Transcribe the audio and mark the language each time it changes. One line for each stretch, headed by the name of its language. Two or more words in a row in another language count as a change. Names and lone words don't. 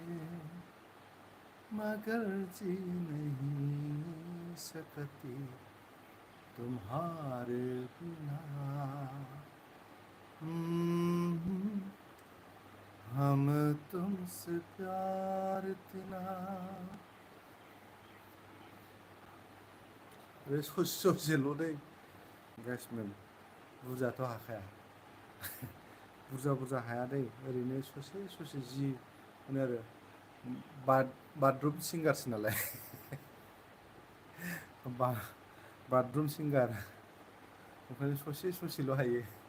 Hindi: मगर जी नहीं सकती तुम्हारे बिना हम तुमसे प्यार इतना
Bodo: बे ससेल' दै गासैमोन बुरजाथ' हाखाया बुरजा हाया दै ओरैनो ससे जि होनो आरो बाथरुम सिंगारसो नालाय बाथरुम सिंगार ओंखायनो ससेल' हायो